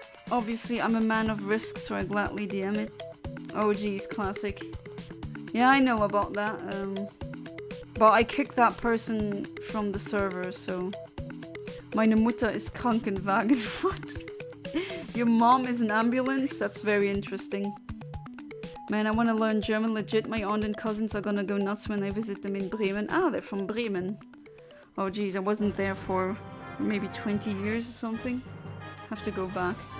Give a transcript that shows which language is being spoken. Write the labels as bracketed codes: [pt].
[en] Obviously, I'm a man of risk, so I gladly DM it. Oh geez, classic. Yeah, I know about that. But I kicked that person from the server, so... [de] Meine Mutter ist Krankenwagen. [en] What? Your mom is an ambulance? That's very interesting. Man, I want to learn German legit. My aunt and cousins are gonna go nuts when I visit them in Bremen. Ah, they're from Bremen. Oh geez, I wasn't there for maybe 20 years or something. Have to go back.